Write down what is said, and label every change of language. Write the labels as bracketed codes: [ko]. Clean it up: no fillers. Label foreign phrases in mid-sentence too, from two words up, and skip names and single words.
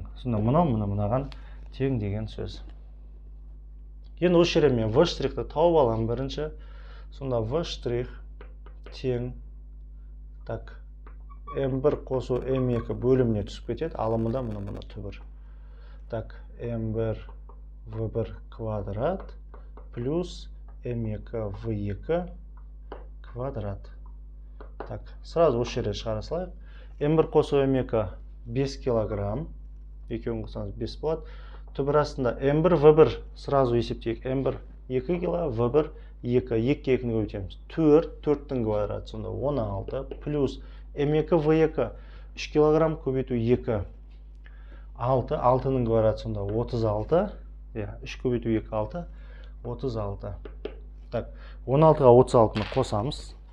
[kk] Сонда мынаған тең деген сөз. Енді осы жерде мен В штрихті тауып аламын бірінші. Сонда В штрих тең, так, М1 қосу М2 бөліміне түсіп кетеді. Алымында мұны түбір. Так, М1 В1 квадрат плюс М2 В2 квадрат. [ru] Так, сразу [kk] осы жерде шығара салайық. М1 қосу М2 5 килограмм. Екеуін қосаңыз 5 болады. Түбір астында М1 В1 сразу есептейік. М1 2 кило, В1 2. 2-ге 2-ні көбейтеміз. 4, 4-тің квадраты сонда 16 плюс М2 В2 3 килограмм көбейту 2. 6, 6-ның квадраты сонда 36. 3 көбейту 2, 6. 36. Так, 16-ға 36-ны қосамыз.